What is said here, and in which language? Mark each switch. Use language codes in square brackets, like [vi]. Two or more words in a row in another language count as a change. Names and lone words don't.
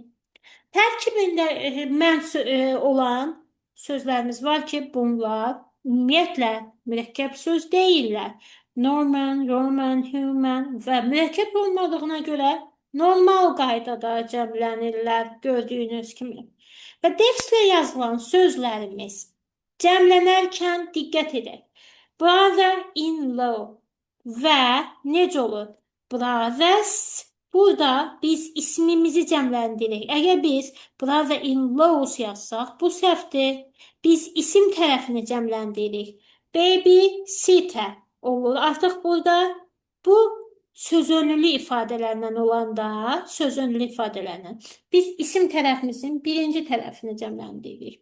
[az] Tərkibində mən olan sözlərimiz var ki, bunlar ümumiyyətlə mürəkkəb söz deyirlər. Norman, Roman, human və mürəkkəb olmadığına görə normal qaydada cəmlənirlər gördüyünüz kimi. Və defslə yazılan sözlərimiz cəmlənərkən diqqət edək. Brother-in-law və necə olur? Brothers. Burada biz ismimizi cəmləndiririk. Əgər biz brother-in-laws yazsaq, bu səhvdir. Biz isim tərəfini cəmləndiririk. Baby-sitter olur. Artıq burada bu sözönlü ifadələrlə olanda, sözönlü ifadələrlə biz isim tərəfimizin birinci tərəfini cəmləndiririk.